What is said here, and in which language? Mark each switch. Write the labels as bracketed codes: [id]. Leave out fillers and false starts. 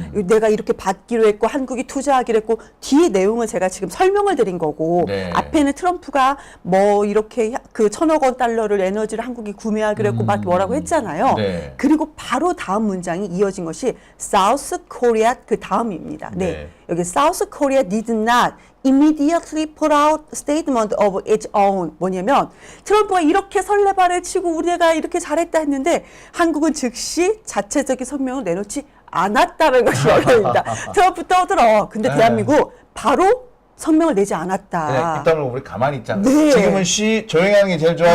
[ko] 내가 이렇게 받기로 했고, 한국이 투자하기로 했고, 뒤에 내용은 제가 지금 설명을 드린 거고, 네. 앞에는 트럼프가 뭐 이렇게 그 1,000억 달러를 에너지를 한국이 구매하기로 했고, 막 뭐라고 했잖아요. 네. 그리고 바로 다음 문장이 이어진 것이 South Korea 그 다음입니다. 네. 네. [en] 여기 South Korea did not immediately put out statement of its own. [ko] 뭐냐면 트럼프가 이렇게 설레발을 치고 우리가 이렇게 잘했다 했는데 한국은 즉시 자체적인 성명을 내놓지 않았다는 것이 열립니다. 트럼프 떠들어. 근데 네. 대한민국 바로 성명을 내지 않았다. 네, 일단은 우리 가만히 있자. 네. 지금은 쉬,조용히 하는 게 제일 좋아요.